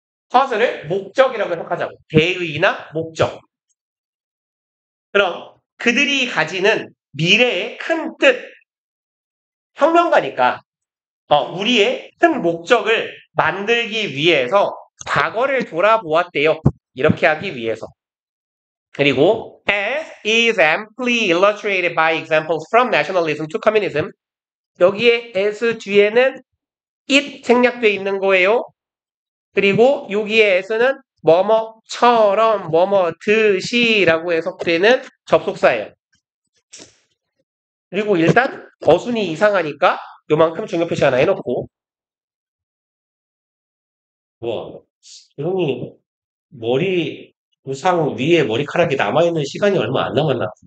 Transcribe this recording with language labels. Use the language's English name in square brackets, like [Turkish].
[Korean] cause를 목적이라고 해석하자고. 대의나 목적. 그럼 그들이 가지는 미래의 큰 뜻, 혁명가니까 우리의 큰 목적을 만들기 위해서 과거를 돌아보았대요. 이렇게 하기 위해서. [English] 그리고 as is amply illustrated by examples from nationalism to communism. [Korean] 여기에 as 뒤에는 it 생략되어 있는 거예요. 그리고 여기에 as는 뭐뭐처럼 뭐뭐듯이라고 해석되는 접속사예요. 그리고 일단 어순이 이상하니까 요만큼 중요 표시 하나 해놓고 형이 머리 우상 위에 머리카락이 남아있는 시간이 얼마 안 남았나?